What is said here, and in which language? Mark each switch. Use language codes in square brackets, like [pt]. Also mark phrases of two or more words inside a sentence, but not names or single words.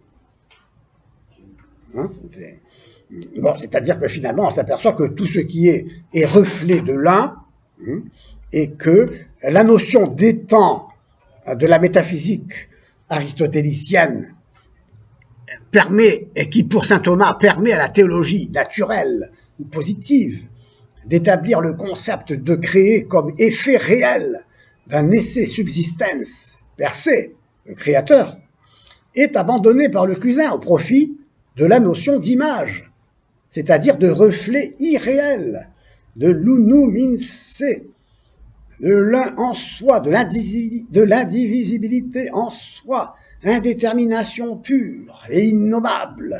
[fr] Hein, bon, c'est-à-dire que finalement, on s'aperçoit que tout ce qui est reflet de l'un, et que la notion d'étant de la métaphysique aristotélicienne permet, et qui pour saint Thomas permet à la théologie naturelle ou positive d'établir le concept de créer comme effet réel d'un [la] esse subsistens per se, [fr] le créateur, est abandonné par le cousin au profit de la notion d'image, c'est-à-dire de reflet irréel, de l' [la] unum-in-se, [fr] de l'un en soi, de l'indivisibilité en soi, indétermination pure et innommable.